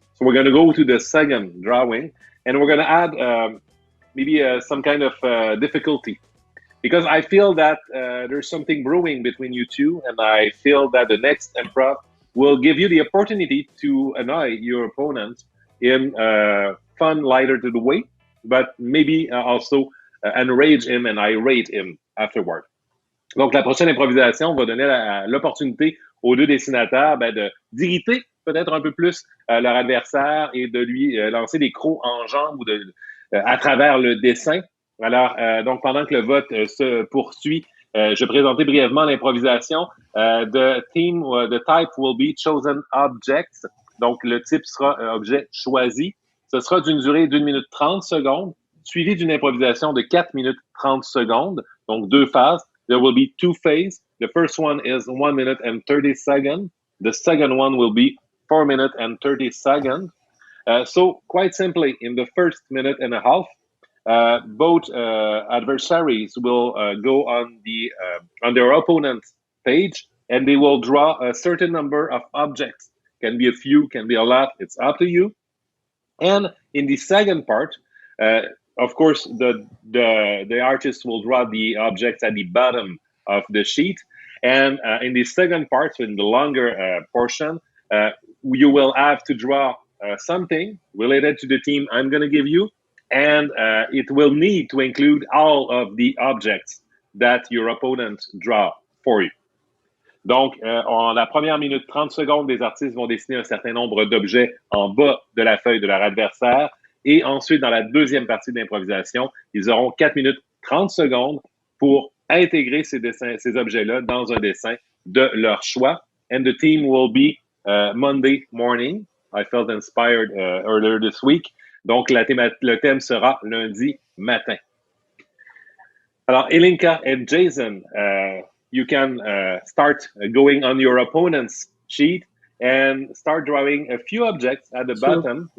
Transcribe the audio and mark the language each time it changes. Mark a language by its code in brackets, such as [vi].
[en] So we're going to go to the second drawing, and we're going to add maybe some kind of difficulty, because I feel that there's something brewing between you two, and I feel that the next improv will give you the opportunity to annoy your opponent in fun, lighter to the way, but maybe also enrage him and irate him afterward. [fr] Donc, la prochaine improvisation va donner l'opportunité aux deux dessinateurs d'irriter peut-être un peu plus leur adversaire et de lui lancer des crocs en jambes ou à travers le dessin. Alors, donc, pendant que le vote se poursuit, je vais présenter brièvement l'improvisation. [en] The type will be chosen objects. [fr] Donc, le type sera objet choisi. Ce sera d'une durée d'1 minute 30 secondes, suivi d'une improvisation de 4 minutes 30 secondes. Donc, 2 phases. [en] There will be 2 phases. The first one is 1 minute and 30 seconds. The second one will be 4 minutes and 30 seconds. So, quite simply, in the first minute and a half, both adversaries will go on their opponent's page, and they will draw a certain number of objects. Can be a few, can be a lot. It's up to you. And in the second part, of course, the artist will draw the objects at the bottom of the sheet. And in the second part, so in the longer portion, you will have to draw something related to the team I'm going to give you. And it will need to include all of the objects that your opponent draw for you. [fr] Donc, en la première minute 30 secondes, les artistes vont dessiner un certain nombre d'objets en bas de la feuille de leur adversaire. Et ensuite, dans la deuxième partie de l'improvisation, ils auront 4 minutes 30 secondes pour intégrer ces objets-là dans un dessin de leur choix. [en] And the theme will be Monday morning. I felt inspired earlier this week. [fr] Donc, le thème sera lundi matin. Alors, [en] Ilinca and Jason, you can start going on your opponent's sheet and start drawing a few objects at the bottom.